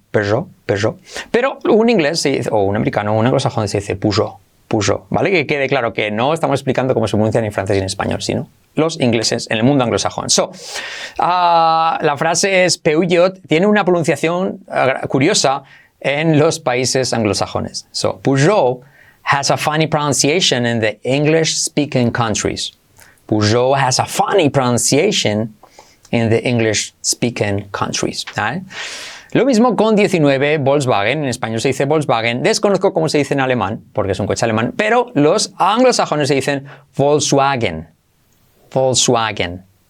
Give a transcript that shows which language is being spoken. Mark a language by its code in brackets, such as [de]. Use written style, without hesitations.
[es] Pero un inglés o un americano o un anglosajón se dice Peugeot, ¿vale? Que quede claro que no estamos explicando cómo se pronuncia en francés y en español, sino los ingleses en el mundo anglosajón. La frase es Peugeot, tiene una pronunciación curiosa en los países anglosajones. [en] Peugeot has a funny pronunciation in the English-speaking countries. Peugeot has a funny pronunciation in the English-speaking countries. [es] ¿Vale? Lo mismo con 19, Volkswagen. En español se dice Volkswagen. Desconozco cómo se dice en alemán, porque es un coche alemán, pero los anglosajones se dicen Volkswagen. Volkswagen.